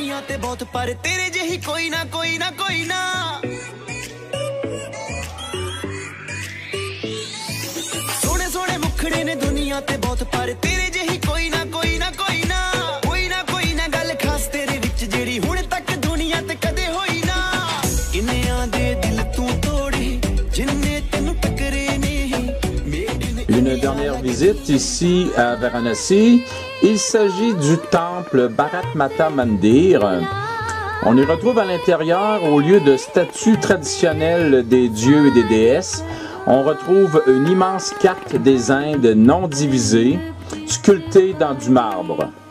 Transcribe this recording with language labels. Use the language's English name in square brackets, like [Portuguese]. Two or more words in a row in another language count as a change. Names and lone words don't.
[Punjabi] ਤੇ ਬਹੁਤ ਪਰ ਤੇਰੇ ਜਿਹੀ ਕੋਈ ਨਾ ਕੋਈ ਨਾ ਕੋਈ ਨਾ ਸੋਹਣੇ ਸੋਹਣੇ ਮੁਖੜੇ ਨੇ ਦੁਨੀਆ ਤੇ ਬਹੁਤ ਪਰ ਤੇਰੇ ਜਿਹੀ ਕੋਈ ਨਾ ਕੋਈ ਨਾ ਕੋਈ ਨਾ ਕੋਈ ਨਾ ਗੱਲ ਖਾਸ ਤੇਰੇ ਵਿੱਚ ਜਿਹੜੀ ਹੁਣ ਤੱਕ ਦੁਨੀਆ ਤੇ ਕਦੇ ਹੋਈ ਨਾ ਕਿੰਨਿਆਂ ਦੇ ਦਿਲ ਤੂੰ ਤੋੜੇ ਜਿੰਨੇ ਤੈਨੂੰ ਟਕਰੇ ਨੇ [French] Une dernière visite ici à Varanasi. Il s'agit du temple Bharat Mata Mandir. On y retrouve à l'intérieur, au lieu de statues traditionnelles des dieux et des déesses, on retrouve une immense carte des Indes non divisée, sculptée dans du marbre.